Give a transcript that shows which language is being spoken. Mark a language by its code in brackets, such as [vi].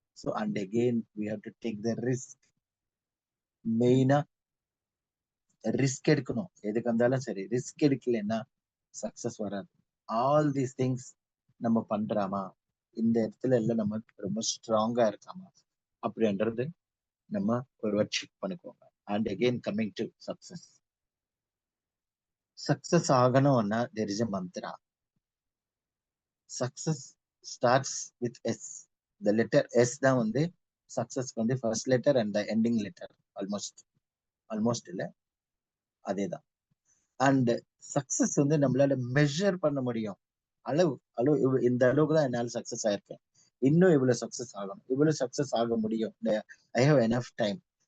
[en] So and again we have to take the risk. [ta] மெயினா risk எடுக்கணும், எதுக்கு வந்தாலும் சரி. ரிஸ்க் எடுக்கலைன்னா சக்சஸ் வராது. [en] all these things [ta] நம்ம பண்றாமா, இந்த இடத்துல எல்லாம் நம்ம ரொம்ப ஸ்ட்ராங்கா இருக்காமா அப்படின்றது நம்ம ஒரு வாட்டி செக் பண்ணிக்கோங்க. [en] And again coming to success. [ta] Success ஆகணும்னா [en] there is a mantra. Success starts with S. [ta] இந்த லெட்டர் எஸ் தான் வந்து சக்சஸ்க்கு வந்து first letter and ending letter. Almost இல்ல, அதேதான். அண்ட் சக்சஸ் வந்து நம்மளால மெஷர் பண்ண முடியும். அளவு இந்த அளவுக்கு தான் என்னால சக்சஸ் ஆயிருக்கேன், இன்னும் இவ்வளவு சக்சஸ் ஆகணும், இவ்வளவு சக்சஸ் ஆக முடியும், [en] I have enough time.